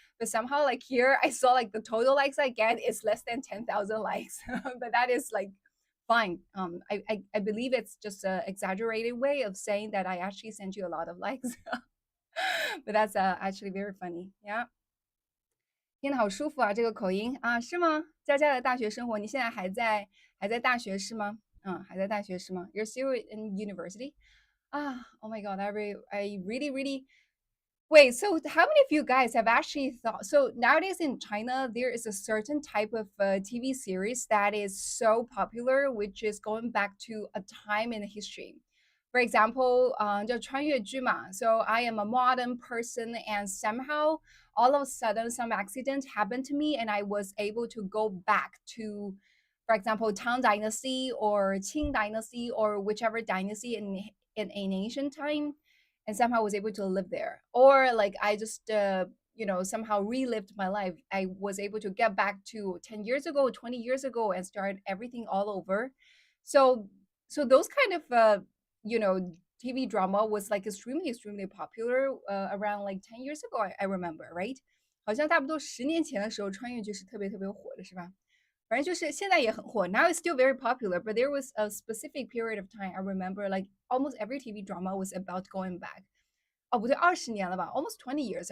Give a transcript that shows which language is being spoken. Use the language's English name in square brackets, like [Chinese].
[English] But somehow, like here, I saw like the total likes I get is less than 10,000 likes, but that is like fine. I believe it's just a exaggerated way of saying that I actually sent you a lot of likes. But that's actually very funny. Yeah. [Chinese] 听得好舒服啊，这个口音啊，是吗？佳佳的大学生活，你现在还在大学是吗？嗯，还在大学是吗？ [English] You're still in university? Ah, oh my god, I really, really wait. So, how many of you guys have actually thought? So nowadays in China, there is a certain type of TV series that is so popular, which is going back to a time in the history. For example, [Chinese] 叫穿越剧嘛. [English] So I am a modern person, and somehow all of a sudden some accident happened to me, and I was able to go back to, for example, Tang Dynasty or Qing Dynasty or whichever dynasty in an ancient time, and somehow was able to live there. Or like I just somehow relived my life. I was able to get back to 10 years ago, 20 years ago, and start everything all over. So those kind of TV drama was like extremely popular around like 10 years ago. I remember, right? [Chinese] 好像差不多10年前的时候，穿越剧是特别火的，是吧？反正就是现在也很火。 [English] Now it's still very popular, but there was a specific period of time I remember, like almost every TV drama was about going back. [Chinese] 哦，不对，20年了吧？ [English] Almost 20 years.